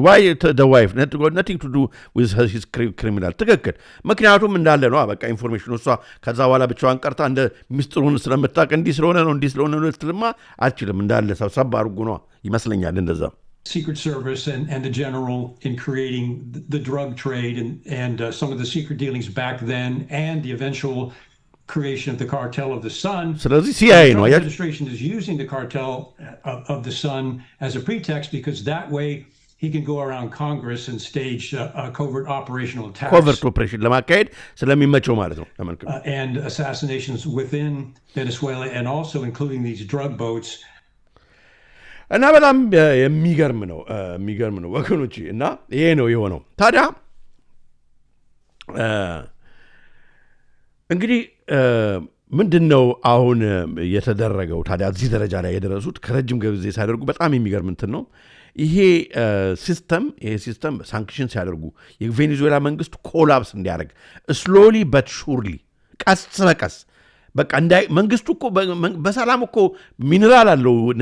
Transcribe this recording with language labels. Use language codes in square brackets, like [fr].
[en] why the wife nothing to do with his criminal [am] ትክክል። ምክንያቱም እንዳለ ነው በቃ ኢንፎርሜሽኑ እሷ ከዛ በኋላ ብቻዋን ቀርታ እንደ ሚስጥሩን ስለምታውቅ እንዲህ ስለሆነ ነው ነው ትልማ አልችልም እንዳለ ሰብሰብ አድርጎ ነው ይመስለኛል እንደዛ። [en] Secret Service and the general in creating the drug trade and some of the secret dealings back then and the eventual creation of the Cartel of the Sun. [am] ስለዚህ CIA ነው [en] the administration is using the Cartel of the Sun as a pretext because that way he can go around Congress and stage covert operational attacks. [am] Covert operation ለማካሄድ ስለሚመቸው ማለት ነው። [en] And assassinations within Venezuela and also including these drug boats. [am] እና በጣም የሚገርም ነው ወገኖች። እና ይሄ ነው የሆነው። ታዲያ እንግዲህ ምንድነው አሁን የተደረገው? ታዲያ እዚህ ደረጃ ላይ የደረሱት ከረጅም ጊዜ ሳይደርጉ በጣም የሚገርም እንትን ነው። ይሄ ሲስተም ሳንክሽን ሲያደርጉ የቬኔዙዌላ መንግስት ኮላፕስ እንዲያደርግ ስሎሊ በት ሹርሊ ቀስ በቀስ በቃ መንግስቱ እኮ በሰላም እኮ ሚነራል አለው፣